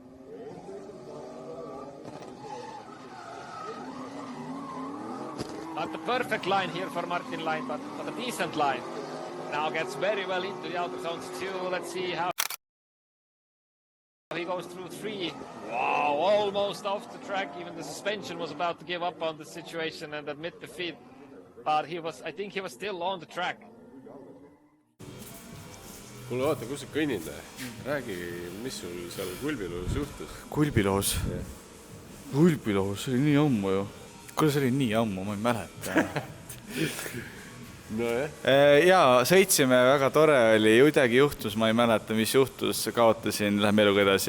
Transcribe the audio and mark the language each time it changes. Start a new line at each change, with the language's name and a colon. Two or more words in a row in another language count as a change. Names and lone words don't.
English: Not the perfect line here for Martin Lain, but a decent line. Now gets very well into the outer zones too. Let's see how he goes through 3. Wow, almost off the track. Even the suspension was about to give up on the situation and admit defeat. But I think he was still on the track.
Estonian: Kuule, vaata, kus sa kõnnid? Räägi, mis sul seal Kulbiloos juhtus? Kulbiloos? Kulbiloos, see oli nii ammu ju. Kuule, see oli nii ammu, ma ei mäleta. No jah. Jaa, sõitsime, väga tore oli, midagi juhtus, ma ei mäleta, mis juhtus, kaotasin, läheme eluga edasi.